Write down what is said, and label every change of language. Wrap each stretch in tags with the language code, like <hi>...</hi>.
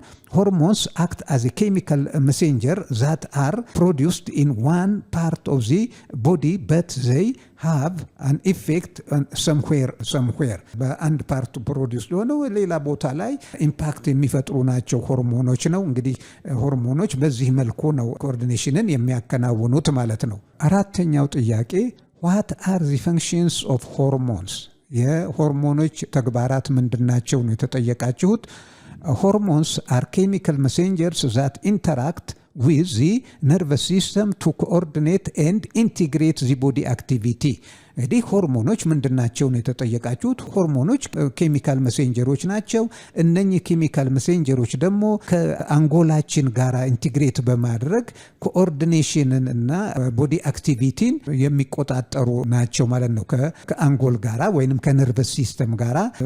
<en>Hormones act as a chemical messenger that are produced in one part of the body, but they have an effect somewhere.</en> <am>በአንድ ፓርት ፕሮዲውስ ሆነው ሌላ ቦታ ላይ ኢምፓክት የሚፈጥሩ ናቸው ሆርሞኖች ነው። እንግዲህ ሆርሞኖች በዚህ መልኩ ነው ኮኦርዲኔሽንን የሚያከናውኑት ማለት ነው። አራተኛው ጥያቄ</am> <en>what are the functions of hormones?</en> <am>የሆርሞኖች ተግባራት ምንድናቸው ነው የተጠየቃችሁት።</am> <en>Hormones are chemical messengers that interact with the nervous system to coordinate and integrate the body activity.</en> <am>እንግዲህ ሆርሞኖች ምንድናቸው ነው የተጠየቃችሁት። ሆርሞኖች ኬሚካል መሴንጀሮች ናቸው። እነኚህ ኬሚካል መሴንጀሮች ደግሞ ከአንጎላችን ጋር ኢንቲግሬት በማድረግ ኮኦርዲኔሽንን እና ቦዲ አክቲቪቲን የሚቆጣጠሩ ናቸው ማለት ነው። ከአንጎል ጋራ ወይንም ከነርቨስ ሲስተም ጋራ</am>